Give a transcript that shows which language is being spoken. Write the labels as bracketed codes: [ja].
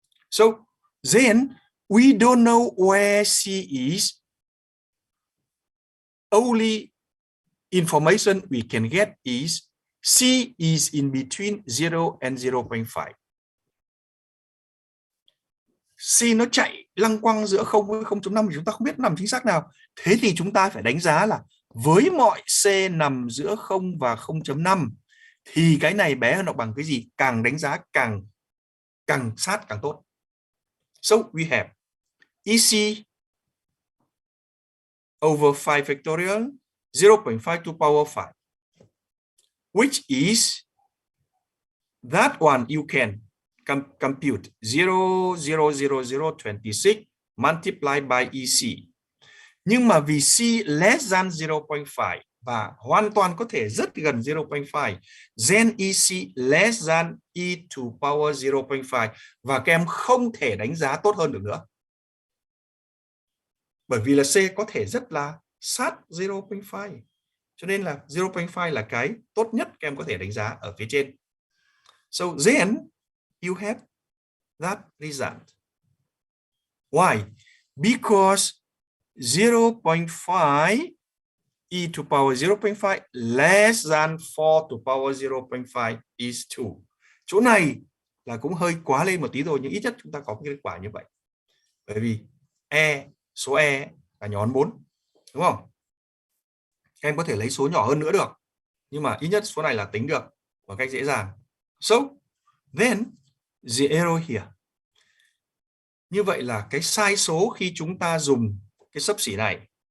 [en] So then we don't know where C is. Only information we can get is C is in between 0 and 0.5. [vi] C nó chạy lăng quăng giữa 0 với 0.5 thì chúng ta không biết nằm chính xác nào. Thế thì chúng ta phải đánh giá là với mọi C nằm giữa 0 và 0.5 thì cái này bé hơn hoặc bằng cái gì, càng đánh giá càng sát càng tốt. [en] So we have EC over 5 factorial 0.5 to power 5, which is that one you can compute 0,00026 multiplied by EC. [vi] Nhưng mà vì C [en] less than 0.5 [vi] và hoàn toàn có thể rất gần 0.5, [en] then EC less than e to power 0.5 [vi] và các em không thể đánh giá tốt hơn được nữa. Bởi vì là C có thể rất là sát 0.5. Cho nên là 0.5 là cái tốt nhất các em có thể đánh giá ở phía trên. [en] So then you have that result. Why? Because 0.5 e to power 0.5 less than 4 to power 0.5 is 2. [vi] Chỗ này là cũng hơi quá lên một tí rồi, nhưng ít nhất chúng ta có cái kết quả như vậy. Bởi vì số E là nhỏ hơn 4, đúng không? Các em có thể lấy số nhỏ hơn nữa được, nhưng mà ít nhất số này là tính được một cách dễ dàng. [en] So, then the error here. [vi] Như vậy là cái sai số khi chúng ta dùng cái xấp xỉ này.